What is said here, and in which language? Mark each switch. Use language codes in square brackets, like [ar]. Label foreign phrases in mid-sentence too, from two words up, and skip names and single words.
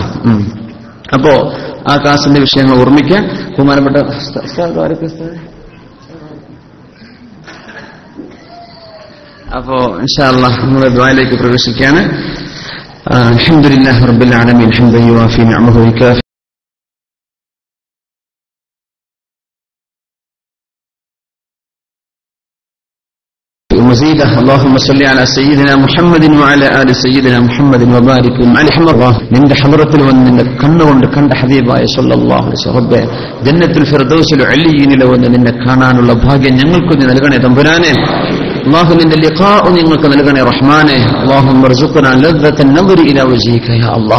[ml] അപ്പോ ആ ക്ലാസിന്റെ വിഷയങ്ങൾ ഓർമ്മിക്കാൻ ബഹുമാനപ്പെട്ട അപ്പോ [ar] إن شاء الله [ml] നമ്മൾ ദുആയിലേക്ക് പ്രവേശിക്കുകയാണ്. [ar] الحمد لله رب العالمين حمدا يوافي نعمه ويكافئ مزيدا. اللهم صل على سيدنا محمد وعلى آل سيدنا محمد وبارك عليه. [ml] നിന്റെ ഹദ്റത്തിൽ വന്ന് നിന്നെ കണ്ണുകൊണ്ട് കണ്ട ഹബീബായ [ar] صلى الله عليه وسلم [ml] റബ്ബേ, ജന്നത്തുൽ ഫിർദൗസിൽ അലിയിനിൽ വന്ന് നിന്നെ കാണാനുള്ള ഭാഗ്യം ഞങ്ങൾക്ക് നീ നൽകണേ തമ്പുരാനെ. അല്ലാഹു നിന്റെ ലിഖാഉ ഞങ്ങൾക്ക് നൽകണേ റഹ്മാനെ. [ar] اللهم ارزقنا لذة النظر إلى وجهك يا الله.